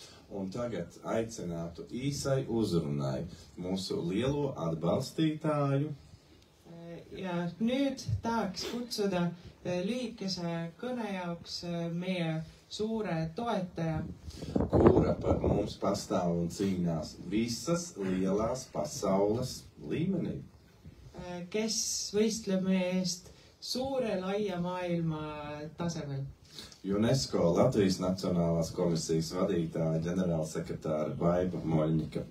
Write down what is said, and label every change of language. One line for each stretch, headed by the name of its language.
Latvian: Un tagad aicinātu īsai uzrunai mūsu lielo atbalstītāju.
Estonian: Ja nüüd tahaks kutsuda lühikese kõne jaoks meie suure toetaja,
Latvian: kura par mums pastāv un cīnās visas lielās pasaules līmenī.
Estonian: Kes võistleb meie eest suure laia maailma tasemel.
Latvian: UNESCO Latvijas Nacionālās komisijas vadītāja ģenerālsekretāra Baiba Moļņika.